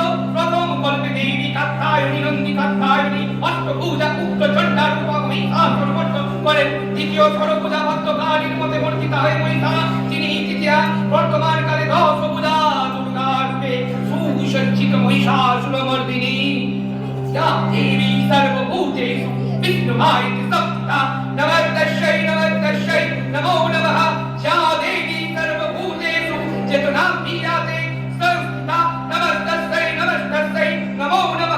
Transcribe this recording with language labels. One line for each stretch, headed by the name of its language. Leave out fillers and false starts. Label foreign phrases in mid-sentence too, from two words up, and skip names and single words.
Bangla: প্রথম কল্পে দেবী কাত্যায়নী নন্দী কাত্যায়নী অষ্টভুজা উগ্র চণ্ডা রূপা মহিষাসুর বর্ণন করেন। দ্বিতীয় ষড়ভুজা ভদ্রকালীর মতে বর্ণিতা হয় মহিষা, তিনি তৃতীয়া। বর্তমান কালে দশভুজা দুর্গা রূপে সুসজ্জিত মহিষাসুরমর্দিনী।
Sanskrit: या देवी सर्वभूतेषु विद्यमायति सप्ता नमस्तस्यै नमस्तस्यै नमो नमः। या देवी सर्वभूतेषु चेतनां विराते संस्थिता नमस्तस्यै नमस्तस्यै नमो नमः।